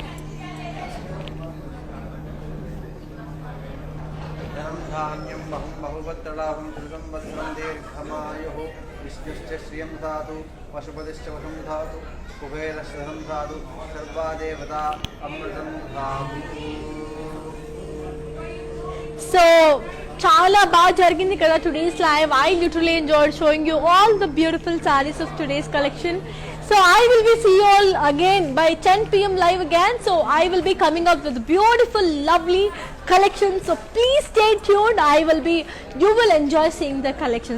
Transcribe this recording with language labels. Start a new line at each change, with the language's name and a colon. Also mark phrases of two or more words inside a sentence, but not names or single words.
Sanskrit: धान्यं बहु बहुवत्तडाहं त्रिसंवत्सरं दीर्घमायुः विष्णुश्च श्रियं धातु पशुपतिश्च वशं धातु कुबेरश्च धनं धातु सर्वा देवता अमृतं धातु.
Telugu: So చాలా బాగా జరిగింది కదా
English: today's live. I literally enjoyed showing you all the beautiful sarees of today's collection. So I will be see you all again by 10 p.m. live again. So I will be coming up with beautiful, lovely collections. So please stay tuned. You will enjoy seeing the collections.